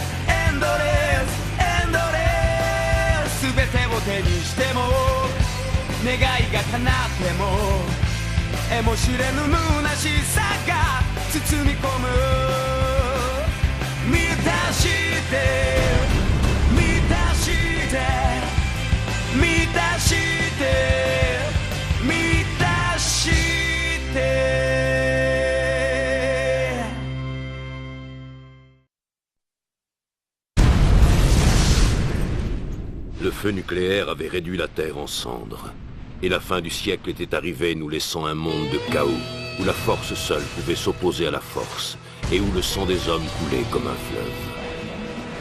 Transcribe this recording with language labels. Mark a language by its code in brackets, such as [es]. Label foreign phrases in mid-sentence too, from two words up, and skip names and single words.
[ja] エンドレスエンドレス全てを手にしても願いが叶っても得も知れぬ虚しさが包み込む満たして満たして満たして満たして [fr] Le feu nucléaire avait réduit la Terre en cendres. Et la fin du siècle était arrivée, nous laissant un monde de chaos, où la force seule pouvait s'opposer à la force, et où le sang des hommes coulait comme un fleuve.